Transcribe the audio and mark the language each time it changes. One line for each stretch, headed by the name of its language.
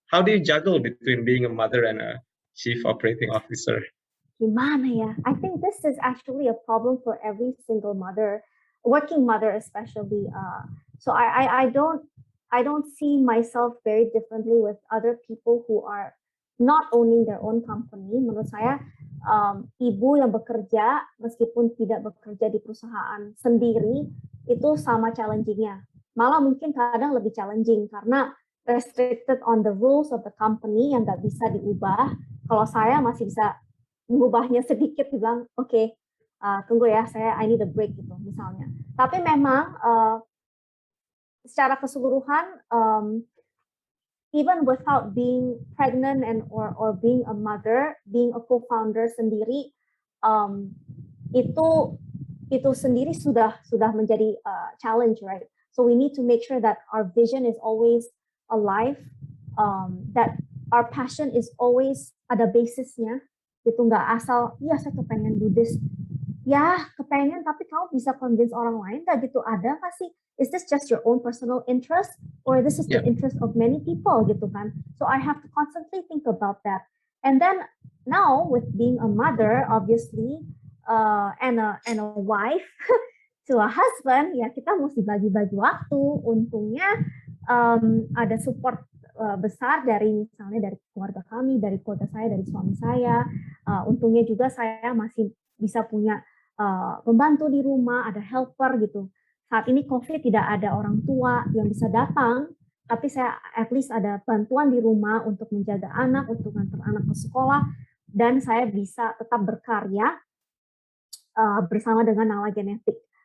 English: how do you juggle between being a mother and a chief operating officer?
Indonesian: Gimana ya?
English: I think this is actually a problem for every single mother, working mother especially. So I don't see myself very differently with other people who are not owning their own company.
Indonesian: Menurut saya, ibu yang bekerja meskipun tidak bekerja di perusahaan sendiri itu sama challenging-nya. Malah mungkin kadang lebih challenging karena
English: restricted on the rules of the company
Indonesian: yang nggak bisa diubah. Kalau saya masih bisa mengubahnya sedikit, bilang oke, tunggu ya,
English: I need a break
Indonesian: gitu misalnya. Tapi memang secara keseluruhan,
English: even without being pregnant or being a mother, being a co-founder
Indonesian: sendiri, itu sendiri sudah menjadi
English: challenge, right? So we need to make sure that our vision is always alive, that our passion is always
Indonesian: ada basisnya, gitu, nggak asal, iya saya kepengen
English: do this.
Indonesian: Ya, kepengen, tapi kamu bisa convince orang lain nggak gitu? Ada nggak sih?
English: Is this just your own personal interest, or this is the interest of many people,
Indonesian: gitu kan?
English: So I have to constantly think about that. And then now with being a mother, obviously, and a wife to a husband,
Indonesian: ya kita mesti bagi-bagi waktu. Untungnya ada support besar misalnya dari keluarga kami, dari keluarga saya, dari suami saya. Untungnya juga saya masih bisa punya pembantu di rumah, ada helper gitu. Saat ini COVID tidak ada orang tua yang bisa datang, tapi saya
English: at least
Indonesian: ada bantuan di rumah untuk menjaga anak, untuk ngantar anak ke sekolah, dan saya bisa tetap berkarya bersama dengan Nala Genetik.